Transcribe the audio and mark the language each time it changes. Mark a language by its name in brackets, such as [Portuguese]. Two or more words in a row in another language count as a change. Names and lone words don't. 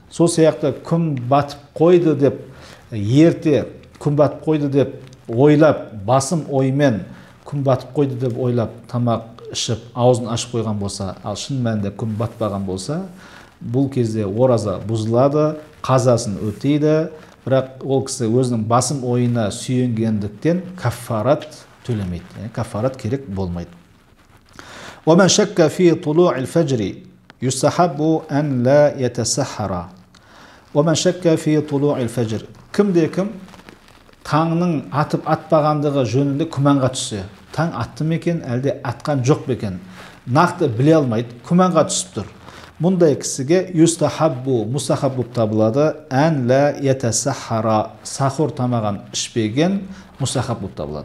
[Kazakh] Сол сияқты күн батып қойды деп, ерте күн батып қойды деп ойлап, басым оймен күн батып қойды деп ойлап, тамақ ішіп, аузын ашып қойған болса, ал шын мәнінде күн батпаған болса, бұл кезде ораза бұзылады, қазасын өтейді, бірақ ол кісі өзінің басым ойына сүйенгендіктен каффарат төлемейді. Каффарат керек болмайды. [Arabic] وَمَنْ شَكَّ فِي طُلُوعِ الْفَجْرِ يُسْتَحَبُّ أَنْ لَا يَتَسَحَّرَ وَمَنْ شَكَّ فِي طُلُوعِ الْفَجْرِ [Kazakh] Кімде-кім таңның атып атпағандығы жөнінде күмәнға түссе, таң атты ма екен, әлде атқан жоқ па екен, нақты біле алмайды, күмәнға түсіп тұр. Мұндай кісіге юстахаббу, мустахаб болып табылады, [Arabic] أَنْ لَا يَتَسَحَّرَ, [Kazakh] сахур тамағын ішпеген мустахаб болып табылады.